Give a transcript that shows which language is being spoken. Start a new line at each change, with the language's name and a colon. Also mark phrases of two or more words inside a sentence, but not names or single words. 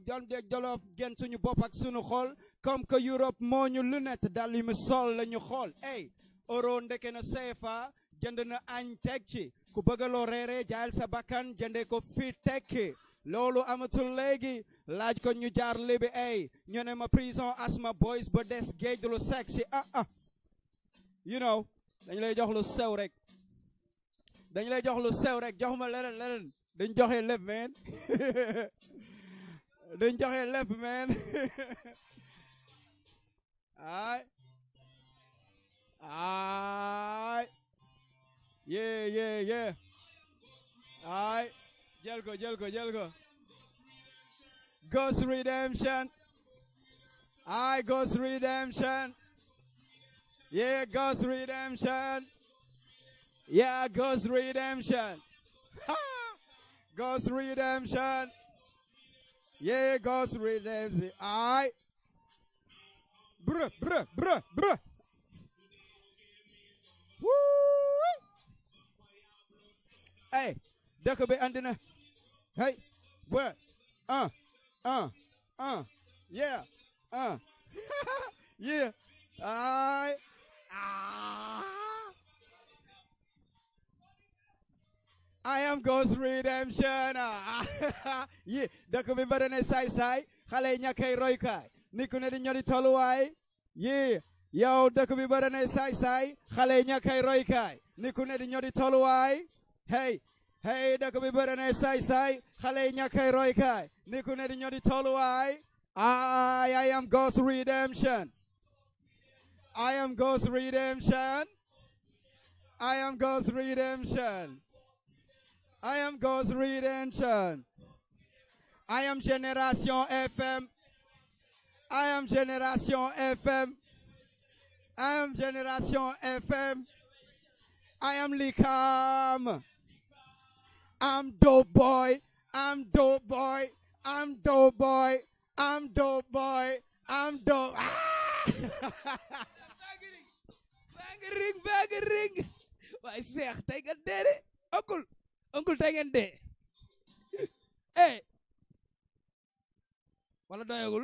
Wolof: jolof gen suñu bopp ak suñu xol
French: comme que
Wolof: Europe moo ñu lunette dal yi mu sol lañu xool ey euro ndeke na CFA jënd na añ teg ci ku bëggaloo reere jaayal sa bakkan jënde ko fi tekki loolu amatul léegi laaj ko ñu jaar libi ay ñu ne ma prison asma boys ba des géej lu sexy
English: you know
Wolof: dañ lay jox lu sew rek jox ma leneen dañ joxe lépp man dañ joxe lépp man ay yeah ay jël ko Ghost Redemption Ghost Redemption yeah Ghost Redemption Ghost Redemption yeah Ghost Redemption ay bruh woo hey dëkk bi andina
English: hey boy yeah yeah I am Ghost Redemption yeah
Wolof: dëkk bi bari na saay xale yi ñàkkay roykaay ni ku ne di ñori tolluwaay yeah yow dëkk bi bari na saay xale yi ñàkkay roykaay ni ku ne di ñori tolluwaay hey dëkk bi bari na saay xale yi ñàkkay roykaay ni ku ne di ñori tolluwaay
English: I am Ghost Redemption I am Génération FM I am Likam I'm dope boy
Wolof: Bang waaye Cheikh tey nga dee de oncle tey ngeen dee wala doyagul